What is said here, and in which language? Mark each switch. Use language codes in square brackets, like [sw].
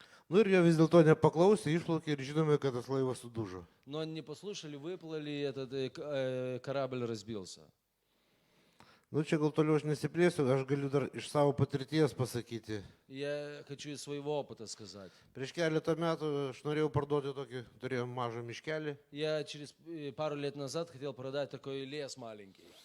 [lt] Nu ir jie vis dėlto nepaklausė, išplaukė ir žinome, kad tas laivas sudužo. [ru] Но не послушали, выплыли, и этот корабль разбился. [lt] Nu čia gal toliau aš nesiplėsiu, aš galiu dar iš savo patirties pasakyti. [ru] Я хочу из своего опыта сказать. [lt] Prieš keletą metų aš norėjau parduoti tokį, turėjom mažą miškelį. [ru] Я через пару лет назад хотел продать такой лес маленький.